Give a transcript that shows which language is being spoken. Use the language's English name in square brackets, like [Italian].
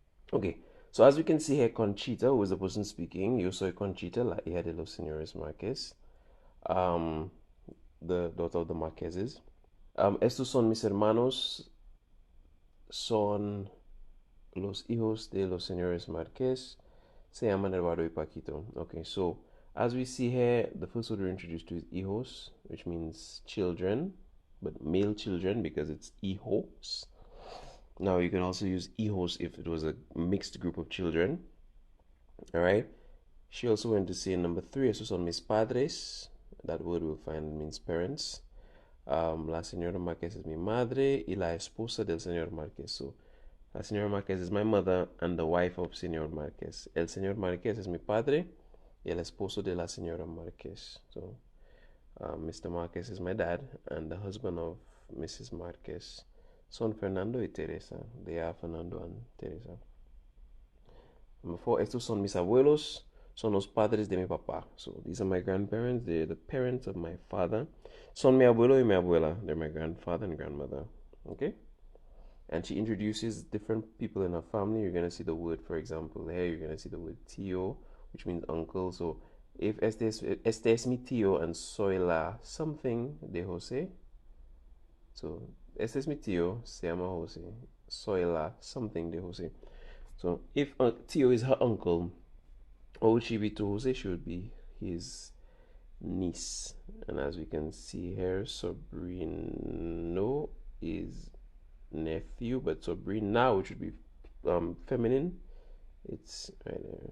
[English] Okay, so as we can see here, Conchita, who is the person speaking, [Spanish] yo soy Conchita, la hija de los señores Márquez, [English] the daughter of the Márquezes. [Spanish] Estos son mis hermanos, son los hijos de los señores Márquez, se llaman Eduardo y Paquito. [English] Okay, so as we see here, the first word we're introduced to is hijos, which means children, but male children because it's hijos. Now you can also use hijos if it was a mixed group of children. All right. She also went to say number 3, [Spanish] esos son mis padres. [English] That word we'll find means parents. [Spanish] La señora Márquez es mi madre y la esposa del señor Márquez. [English] So, la señora Márquez is my mother and the wife of señor Márquez. [Spanish] El señor Márquez es mi padre y el esposo de la señora Márquez. [English] So, Mr. Márquez is my dad and the husband of Mrs. Márquez. [Spanish] Son Fernando y Teresa. [English] They are Fernando and Teresa. Number 4, [Spanish] estos son mis abuelos. Son los padres de mi papá. [English] So these are my grandparents. They're the parents of my father. [Spanish] Son mi abuelo y mi abuela. [English] They're my grandfather and grandmother. Okay? And she introduces different people in her family. You're going to see the word, for example, here you're going to see the word tío, which means uncle. So if [Spanish] este es mi tío and soy la something de José. So este es mi tío, se llama José. Soy la something de José. [English] So if Tio is her uncle, what would she be to Jose? She would be his niece. And as we can see here, sobrino is nephew, but sobrina, which would be feminine, it's right there.